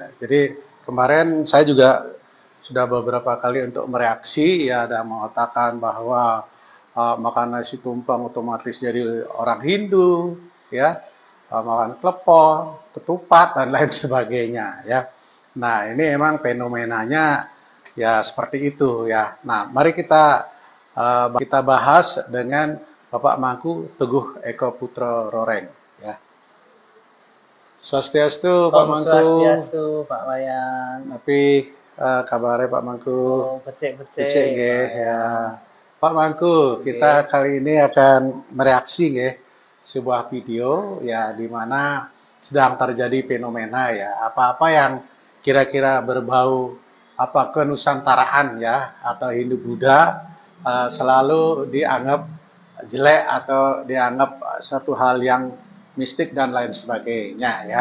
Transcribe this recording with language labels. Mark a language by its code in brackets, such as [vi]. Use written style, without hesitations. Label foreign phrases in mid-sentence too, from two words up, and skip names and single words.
[id] Jadi kemarin saya juga sudah beberapa kali untuk mereaksi ya, ada mengatakan bahwa makan nasi tumpeng otomatis jadi orang Hindu ya, makan klepon, ketupat dan lain sebagainya ya. Nah, ini emang fenomenanya ya seperti itu ya. Nah, mari kita bahas dengan Bapak Mangku Teguh Eko Putro Roreng ya. Swastiastu Pak Om Mangku. Swastiastu, Pak Wayan. Tapi kabarnya Pak Mangku. Oh, becek-becek. Becek nggih ya. Pak Mangku, kita kali ini akan mereaksi nggih sebuah video ya di mana sedang terjadi fenomena ya. Apa-apa yang kira-kira berbau kenusantaraan ya atau Hindu Buddha selalu dianggap jelek atau dianggap satu hal yang mistik dan lain sebagainya ya.